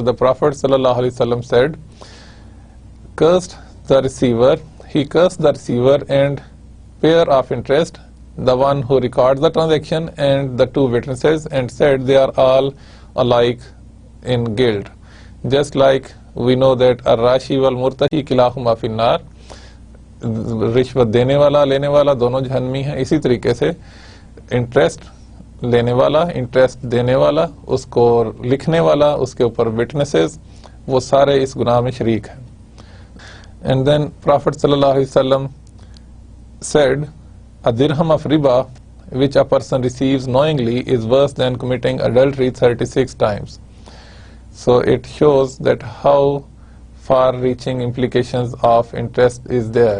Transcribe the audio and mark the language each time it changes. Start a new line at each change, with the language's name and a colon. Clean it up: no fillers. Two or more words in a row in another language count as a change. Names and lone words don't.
English: The Prophet ﷺ said, cursed the receiver, he cursed the receiver and payer of interest, the one who records the transaction and the two witnesses, and said they are all alike in guilt. Just like we know that
Arabic: الراشي والمرتشي كلاهما في النار,
Urdu: رشوت دینے والا لینے والا دونوں جہنمی ہیں، اسی طریقے سے انٹرسٹ لینے والا، انٹرسٹ دینے والا، اس کو لکھنے والا، اس کے اوپر وٹنسز، وہ سارے اس گناہ میں شریک ہیں.
English: And then Prophet ﷺ said, a dirham of riba which a person receives knowingly is worse than committing adultery 36 times. So it shows that how far-reaching implications of interest is there.